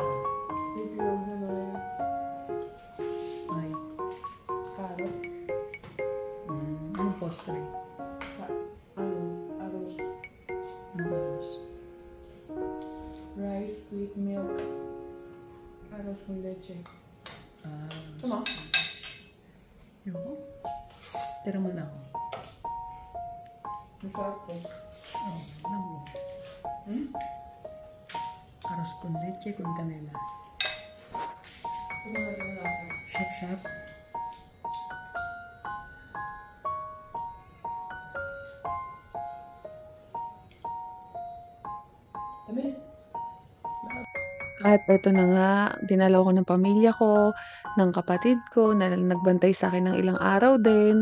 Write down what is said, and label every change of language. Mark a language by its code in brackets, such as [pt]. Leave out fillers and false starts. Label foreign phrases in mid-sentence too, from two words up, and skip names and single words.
[tl] Itlog naman. Ay, Carrot. anong postre? Arroz. Anong oras? [en] Rice with milk. [es] Arroz con leche. [tl] Tama. Yung tira mo lang. Masarap to. Oh, alam mo. [es] Arroz con leche con canela. [tl] Ito na yung lasa. Shop. Tamis. At ito na nga, dinalaw ko ng pamilya ko, ng kapatid ko, na nagbantay sa akin ng ilang araw din.